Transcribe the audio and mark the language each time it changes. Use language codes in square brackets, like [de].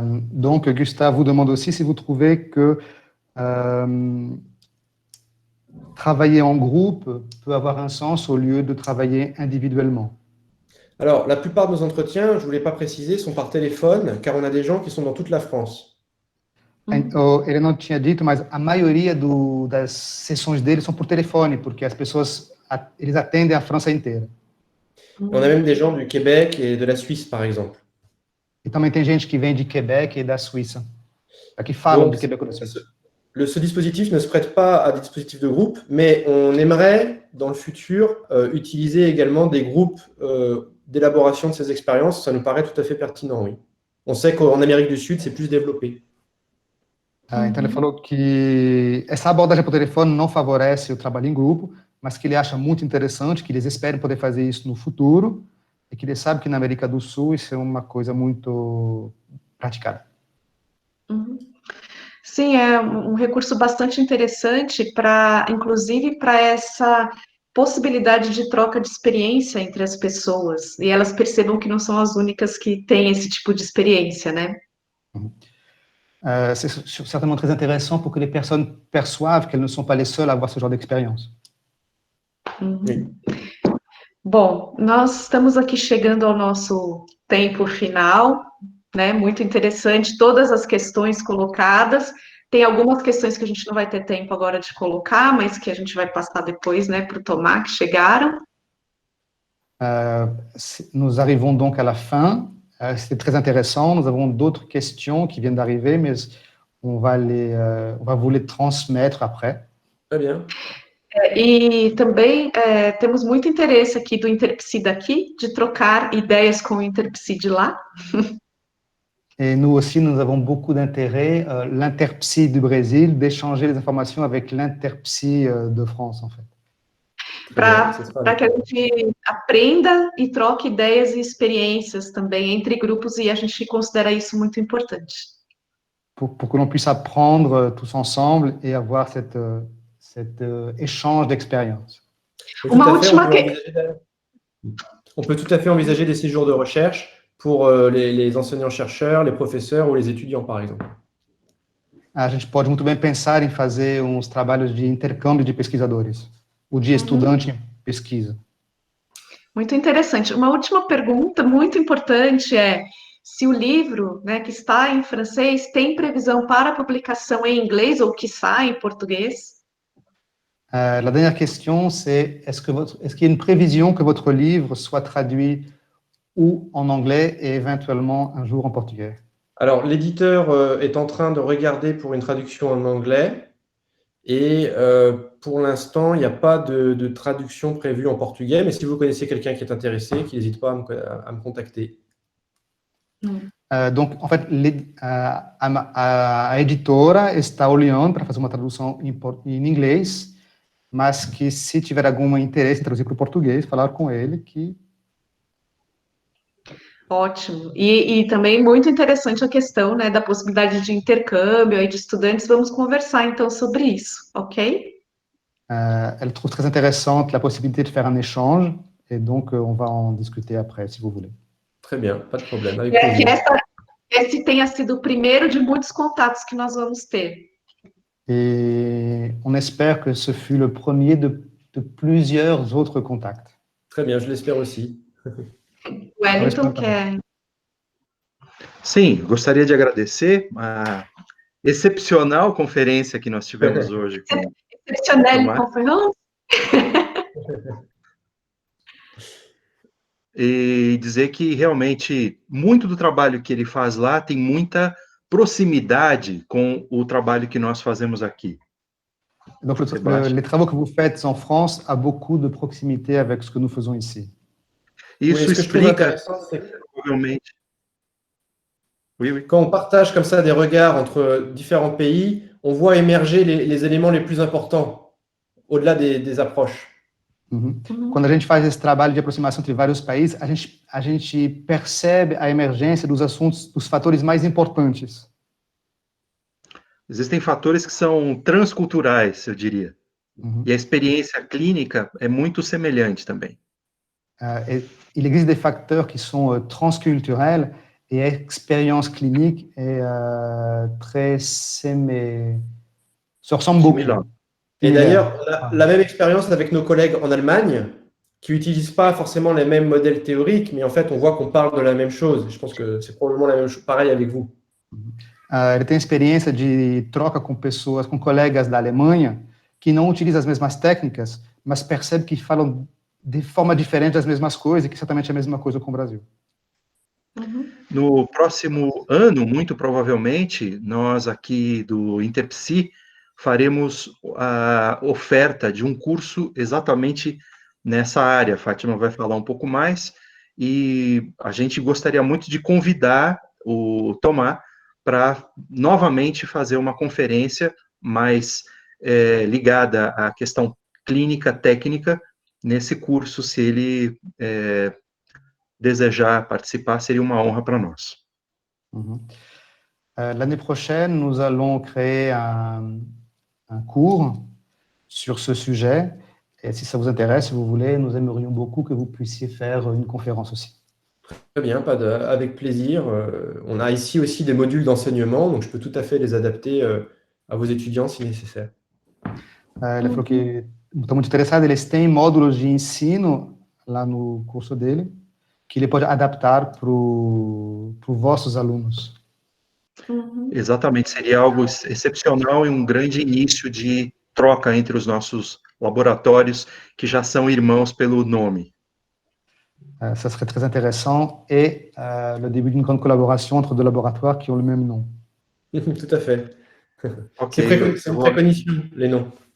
[fr] Donc, Gustave vous demande aussi si vous trouvez que travailler en groupe peut avoir un sens au lieu de travailler individuellement. Alors, la plupart de nos entretiens, je ne voulais pas préciser, sont par téléphone, car on a des gens qui sont dans toute la France. [pt] Ele não tinha dito, mas a maioria das sessões dele são por telefone, porque as pessoas, eles atendem a França inteira. [fr] On a même des gens du Québec et de la Suisse, par exemple. [pt] E também tem gente que vem de Quebec e da Suíça, que falam [fr] Donc, [pt] de Quebec ou da Suíça. [fr] ce dispositif ne se prête pas à des dispositifs de groupe, mais on aimerait, dans le futur, utiliser également des groupes d'élaboration de ces expériences. Ça nous paraît tout à fait pertinent, oui. On sait qu'en Amérique du Sud, c'est plus développé. [pt] Então, ele falou que essa abordagem por telefone não favorece o trabalho em grupo, mas que ele acha muito interessante, que eles esperam poder fazer isso no futuro, e que ele sabe que na América do Sul isso é uma coisa muito praticada. Sim, é um recurso bastante interessante para, inclusive, para essa possibilidade de troca de experiência entre as pessoas, e elas percebam que não são as únicas que têm esse tipo de experiência, né? [fr] C'est certainement très intéressant pour que les personnes perçoivent qu'elles ne sont pas les seules à avoir ce genre d'expérience. [pt] Bom, nós estamos aqui chegando ao nosso tempo final, né? Muito interessante, todas as questões colocadas. Tem algumas questões que a gente não vai ter tempo agora de colocar, mas que a gente vai passar depois, né, para o Tomás, que chegaram. [fr] Nous arrivons donc à la fin. C'était très intéressant. Nous avons d'autres questions qui viennent d'arriver, mais on va vous les transmettre après. Très bien. [pt] E também temos muito interesse aqui do Interpsi daqui, de trocar ideias com o Interpsi de lá. [fr] Et nous aussi, nous avons beaucoup d'intérêt, l'Interpsi du Brésil, d'échanger les informations avec l'Interpsi de France, en fait. [pt] Para que a gente aprenda e troque ideias e experiências também entre grupos, e a gente considera isso muito importante. [fr] Pour que l'on puisse apprendre tous ensemble et avoir cet échange d'expériences. On peut tout à fait envisager des séjours de recherche pour les enseignants-chercheurs, les professeurs ou les étudiants, par exemple. [pt] A gente pode muito bem pensar em fazer uns trabalhos de intercâmbio de pesquisadores. O de estudante em pesquisa. Muito interessante. Uma última pergunta muito importante é se o livro, né, que está em francês tem previsão para publicação em inglês ou quiçá em português? [fr] La dernière question, c'est est-ce qu'il y a une prévision que votre livre soit traduit ou en anglais et éventuellement un jour en portugais? Alors, l'éditeur est en train de regarder pour une traduction en anglais. Et pour l'instant, il n'y a pas de traduction prévue en portugais, mais si vous connaissez quelqu'un qui est intéressé, qu'il n'hésite pas à me contacter. Donc, en fait, [pt] a editora está olhando para fazer uma tradução em inglês, mas que se tiver algum interesse em traduzir para o português, falar com ele que... Ótimo. E também muito interessante a questão, né, da possibilidade de intercâmbio aí de estudantes. Vamos conversar, então, sobre isso, ok? [fr] Elle trouve très intéressante la possibilité de faire un échange, et donc on va en discuter après, si vous voulez. Très bien, pas de problème. Avec [pt] que esse tenha sido o primeiro de muitos contatos que nós vamos ter. [fr] Et on espère que ce fut le premier de plusieurs autres contacts. Très bien, je l'espère aussi. [pt] Wellington quer... Sim, gostaria de agradecer a excepcional conferência que nós tivemos hoje. Excepcional conferência? E dizer que realmente muito do trabalho que ele faz lá tem muita proximidade com o trabalho que nós fazemos aqui. [fr] Donc, les travaux que vous faites en France a beaucoup de proximité avec ce que nous faisons ici. [pt] Isso explica provavelmente. [fr] Oui. Quand on partage comme ça des regards entre différents pays, on voit émerger les éléments les plus importants au-delà des approches. [pt] Quando a gente faz esse trabalho de aproximação entre vários países, a gente percebe a emergência dos assuntos, dos fatores mais importantes. Existem fatores que são transculturais, eu diria. E a experiência clínica é muito semelhante também. [fr] Il existe des facteurs qui sont transculturels et l'expérience clinique est très se ressemble beaucoup. Et d'ailleurs, on a la même expérience avec nos collègues en Allemagne qui n'utilisent pas forcément les mêmes modèles théoriques, mais en fait, on voit qu'on parle de la même chose. Je pense que c'est probablement la même chose, pareil avec vous. [pt] ele tem experiência de troca com pessoas, com colegas da Alemanha, que não utilizam as mesmas técnicas, mas percebe que falam de forma diferente as mesmas coisas, e que certamente é a mesma coisa com o Brasil. No próximo ano, muito provavelmente, nós aqui do Interpsi faremos a oferta de um curso exatamente nessa área. A Fátima vai falar um pouco mais, e a gente gostaria muito de convidar o Tomás para novamente fazer uma conferência mais ligada à questão clínica, técnica, nesse curso, se ele desejar participar, seria uma honra para nós. [fr] L'année prochaine, nous allons créer un cours sur ce sujet. Et si ça vous intéresse, si vous voulez, nous aimerions beaucoup que vous puissiez faire une conférence aussi. Très bien, avec plaisir. On a ici aussi des modules d'enseignement, donc je peux tout à fait les adapter à vos étudiants si nécessaire. [pt] Ele falou que está muito interessado, eles têm módulos de ensino lá no curso dele, que ele pode adaptar para os vossos alunos. Exatamente, seria algo excepcional e um grande início de troca entre os nossos laboratórios, que já são irmãos pelo nome. [fr] Ça serait très intéressant, et le début d'une grande collaboration entre deux laboratoires qui ont le même nom. Tout à fait. [en] Okay, [fr] c'est une précognition, les noms.